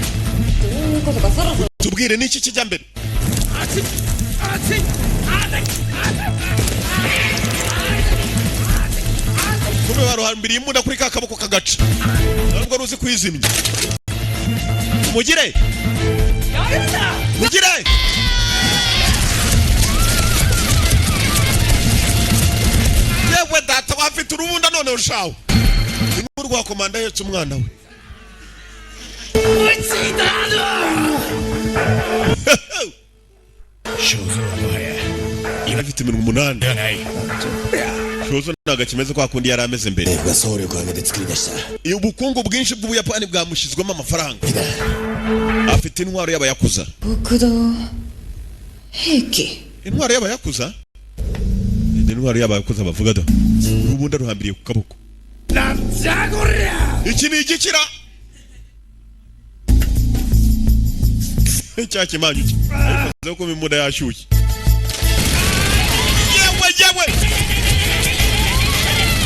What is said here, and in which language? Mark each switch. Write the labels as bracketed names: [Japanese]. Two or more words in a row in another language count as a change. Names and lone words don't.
[Kinyarwanda] tubwire n'iki kijya mbere kube baruhambiriye imbunda kuri ka kaboko kagaca ntabwo ruzi kwizimya mugire mugire yewe data wafite urubunda none rushawe inkuru rwa komanda yetse umwana we [Japanese] Shozo はもはや [Kinyarwanda] afite iminwa 8 [Japanese] ではない [Kinyarwanda] Shozo ntago kimeze kwa kundi yari ameze mbere [Japanese] が総力を挙げて作り出した [Kinyarwanda] ubukungu bwinshi bw'Ubuyapani bwamushyizwemo amafaranga afite intwaro y'abayakuza [Japanese] 極道兵器 [Kinyarwanda] intwaro y'abayakuza ni intwaro y'abayakuza bavuga da ubundi ruhambiriye ku kaboko [Japanese] なんじゃこりゃ [Kinyarwanda] iki ni igikira cya kimanyu cye ariko ko imbunda yashyushye yewe yewe